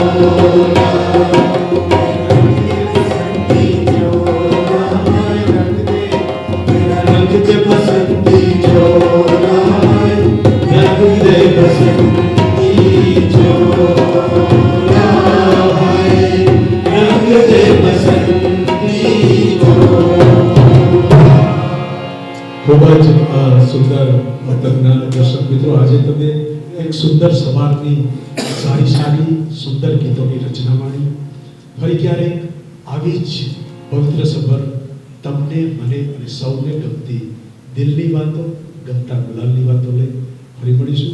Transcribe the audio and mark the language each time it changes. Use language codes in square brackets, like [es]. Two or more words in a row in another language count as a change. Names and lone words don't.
[hi] रंगते बसंती चोला रंगते बसंती चोला रंगते बसंती चोला. [gu] ખૂબ જ સુંદર તજ્ઞ દર્શક મિત્રો, આજે તમે એક સુંદર સવારની સારી સુંદર ગીતોની રચના માણી. ફરી ક્યારેક આવી જ પવિત્ર સભર તમને મને અને સૌને ગમતી દિલની વાતો, ગમતા ગુલાલની વાતો લઈ ફરી મળીશું.